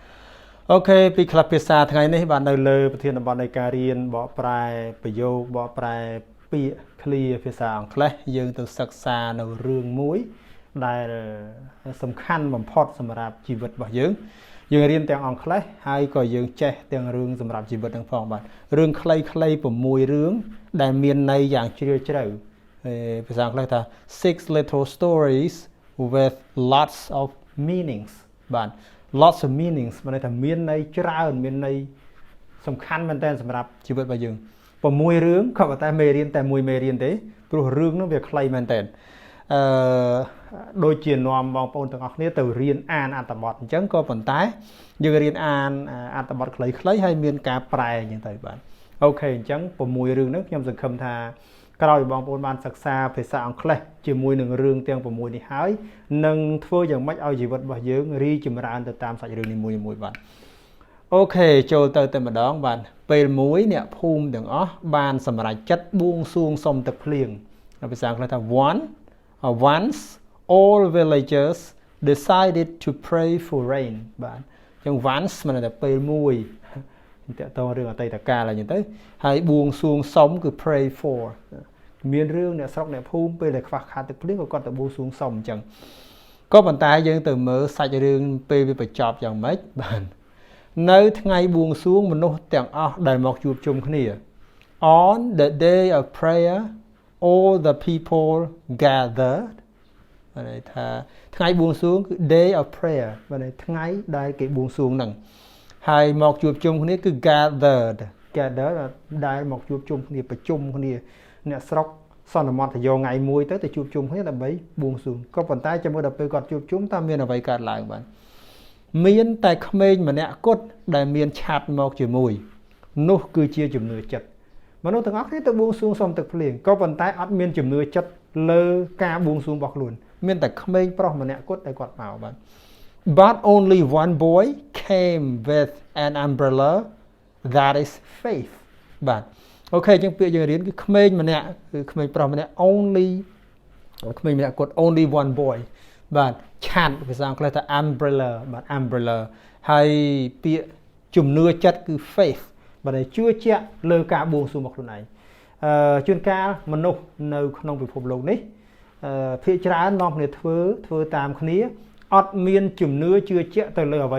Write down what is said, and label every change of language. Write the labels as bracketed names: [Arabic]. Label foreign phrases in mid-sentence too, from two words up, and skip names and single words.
[Khmer] អូខេពីក្លឹបភាសាថ្ងៃនេះបាទនៅលើប្រធានបទនៃការរៀនបកប្រែប្រយោគបកប្រែពាក្យឃ្លាភាសាអង់គ្លេសយើងទៅសិក្សានៅរឿងមួយដែលសំខាន់បំផុតសម្រាប់ជីវិតរបស់យើងរៀនទាំងអង់គ្លេសហើយក៏ យើងចេះទាំងរឿងសម្រាប់ជីវិតទាំងផងបាទរឿងខ្លីៗ6រឿងដែលមានន័យយ៉ាងជ្រាលជ្រៅភាសាអង់គ្លេសថា [English] six little stories with lots of meanings [Khmer] បាទ [English] lots of meanings [Khmer] មានន័យថាមានន័យច្រើនមានន័យសំ ខាន់មែនទែនសម្រាប់ជីវិតរបស់យើង6រឿងក៏ប៉ុន្តែមេរៀនតែមួយមេរៀនទេព្រោះរឿងនោះវាខ្លីមែនទែនដូចជានាំបងប្អូនទាំងអស់គ្នាទៅ រៀនអានអត្ថបទអញ្ចឹងក៏ប៉ុន្តែយើងរៀនអានអត្ថបទខ្លីៗហើយមានការប្រែអញ្ចឹងទៅបាទអូខេអញ្ចឹង6រឿងហ្នឹងខ្ញុំសង្ឃឹមថាក្រោយបងប្អូនបានសិក្សាភាសាអង់គ្លេសជាមួយនឹងរឿងទាំង6នេះហើយនឹងធ្វើយ៉ាងម៉េចឲ្យជីវិតរបស់យើងរីចម្រើនទៅតាមសាច់រឿងនីមួយៗបាទអូខេចូលទៅតែម្ដងបាទពេលមួយអ្នកភូមិទាំងអស់បានសម្រេចចិត្តបួងសួងសុំទឹកភ្លៀងភាសាអង់គ្លេសថា [English] once all villagers decided to pray for rain [Khmer] បាទអញ្ចឹង once មានន័យថាពេលមួយតើតើរឿងអតីតកាលអញ្ចឹងទៅហើយបួងសួងសុំគឺ [English] pray for [Khmer] មានរឿងអ្នកស្រុកអ្នកភូមិពេលដែលខ្វះខាតទឹកភ្លៀងក៏គាត់ទៅបួងសួងសុំអញ្ចឹងក៏ប៉ុន្តែយើងទៅមើលសាច់រឿងពេលវាបញ្ចប់យ៉ាងម៉េចបាទនៅថ្ងៃបួងសួងមនុស្សទាំងអស់ដែលមកជួបជុំគ្នា [English] on the day of prayer all the people gathered [Khmer] ន័យថាថ្ងៃបួងសួងគឺ [English] day of prayer [Khmer] បាទថ្ងៃដែលគេបួងសួងហ្នឹងហើយមកជួបជុំគ្នាគឺ gathered ដែលមកជួបជុំគ្នា ប្រជុំគ្នាអ្នកស្រុកសន្មតទៅយកថ្ងៃមួយទៅជួបជុំគ្នាដើម្បីបួងសួងក៏ប៉ុន្តែចាំមើលដល់ពេលគាត់ជួបជុំតើមានអ្វីកើតឡើងបាទមានតែក្មេងម្នាក់គត់ដែលមានឆាត់មកជាមួយនោះគឺជាជំនឿចិត្តមនុស្សទាំងអស់គ្នាទៅបួងសួងសុំទឹកភ្លៀងក៏ប៉ុន្តែអត់មានជំនឿចិត្តលើការបួងសួងរបស់ខ្លួនមានតែក្មេងប្រុសម្នាក់គត់ដែលគាត់មកបាទ [English] but only one boy came with an umbrella that is [Khmer] faith បាទអូខេជាងពាក្យយើងរៀនគឺក្មេងម្នាក់គឺក្មេងប្រុសម្នាក់ only ក្មេងម្នាក់គត់ [English] only one boy [Khmer] បាទឆាត់ភាសាអង់គ្លេសថា umbrella បាទ umbrella ហើយពាក្យជំនឿចិត្តគឺ faith បាទជឿជាក់លើកា របួងសួងរបស់ខ្លួនឯងជួនកាលមនុស្សនៅក្នុងពិភពលោកនេះភាគច្រើននាំគ្នាធ្វើតាមគ្នាអត់មានជំនឿជឿជាក់ទៅលើអ្វី